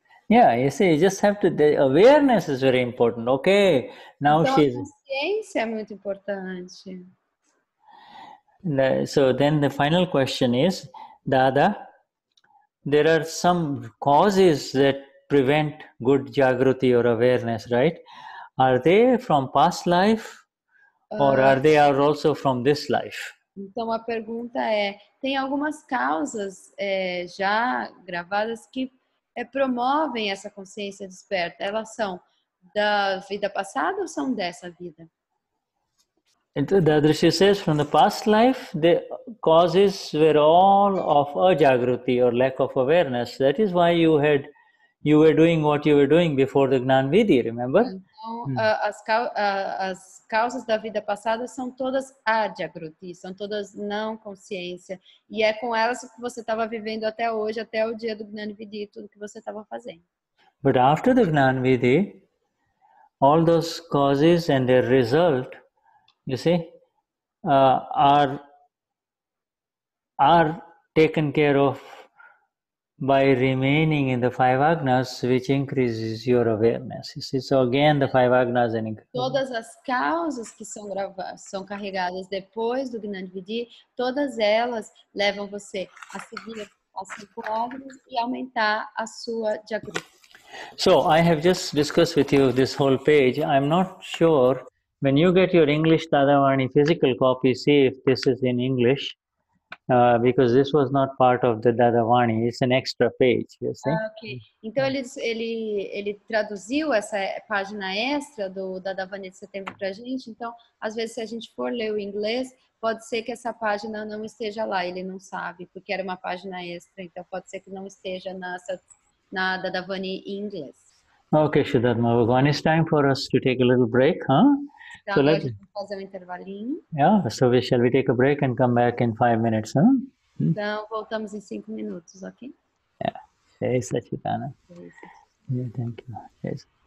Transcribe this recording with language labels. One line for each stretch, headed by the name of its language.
English: Yeah, you see, you just have to, the awareness is very important. Okay, now
Portuguese: então, a consciência é muito importante.
English: So then the final question is, Dada, there are some causes that prevent good jagruti or awareness, right? Are they from past life or are they also from this life?
Portuguese: Então a pergunta tem algumas causas já gravadas que promovem essa consciência desperta. Elas são da vida passada ou são dessa vida?
English: Dadashri says from the past life, the causes were all of ajagruti or lack of awareness. That is why you were doing what you were doing before the Gnan Vidhi, remember?
Portuguese: Então, as causas da vida passada são todas adjagruti, são todas não consciência. E é com elas que você estava vivendo até hoje, até o dia do Gnani Vidhi, tudo que você estava fazendo.
English: But after the Gnan Vidhi, all those causes and their result, you see, are taken care of by remaining in the five agnas, which increases your awareness. You see, so again, the five agnas and
Portuguese: todas as causas que são carregadas depois do Gnani Vidhi, todas elas levam você a seguir as 5 agnas e aumentar a sua jagruti.
English: So I have just discussed with you this whole page. I'm not sure when you get your English Tadavani physical copy, see if this is in English. Because this was not part of the Dadavani, it's an extra page, you see. Ok.
Portuguese: Então ele traduziu essa página extra do Dadavani de setembro para a gente. Então, às vezes, se a gente for ler o inglês, pode ser que essa página não esteja lá. Ele não sabe, porque era uma página extra. Então, pode ser que não esteja na Dadavani em inglês.
English: Okay, Shuddha Bhagavan, it's time for us to take a little break, huh?
Portuguese: Então, agora a gente vai fazer um intervalinho.
English: Yeah, so shall we take a break and come back in 5 minutes, huh?
Portuguese: Então, voltamos em 5 minutos, ok?
English: Yeah. Jai Sachitana. Yeah, thank you. Yes.